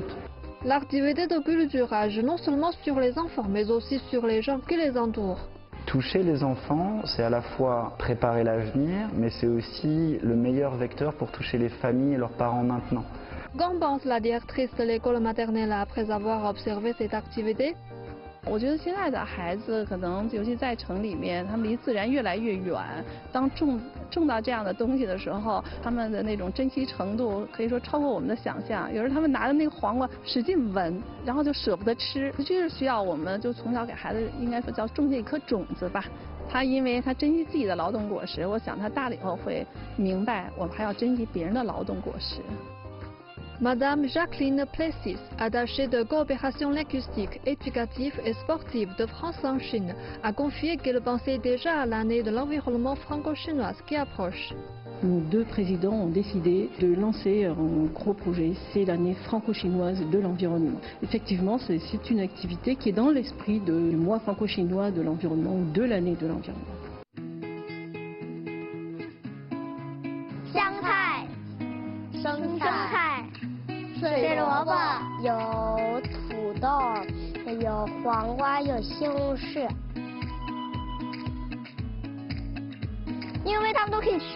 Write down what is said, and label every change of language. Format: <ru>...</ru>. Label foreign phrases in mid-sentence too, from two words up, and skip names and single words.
<fr>L'activité de culture agit non seulement sur les enfants, mais aussi sur les gens qui les entourent. Toucher les enfants, c'est à la fois préparer l'avenir, mais c'est aussi le meilleur vecteur pour toucher les familles et leurs parents maintenant. Qu'en pense la directrice de l'école maternelle après avoir observé cette activité?</fr> <zh>我觉得现在的孩子可能尤其在城里面，他们离自然越来越远。当种到这样的东西的时候，他们的那种珍惜程度可以说超过我们的想象。有时他们拿着那个黄瓜使劲闻，然后就舍不得吃。这是需要我们就从小给孩子应该说叫种这一颗种子吧。他因为他珍惜自己的劳动果实，我想他大了以后会明白我们还要珍惜别人的劳动果实。</zh> <fr>Madame Jacqueline Plessis, attachée de coopération linguistique, éducative et sportive de France en Chine, a confié qu'elle pensait déjà à l'année de l'environnement franco-chinoise qui approche. Nos deux présidents ont décidé de lancer un gros projet, c'est l'année franco-chinoise de l'environnement. Effectivement, c'est une activité qui est dans l'esprit du mois franco-chinois de l'environnement ou de l'année de l'environnement.</fr> <zh>香菜、生菜、水萝卜，有土豆，有黄瓜，有西红柿，因为他们都可以吃。</zh>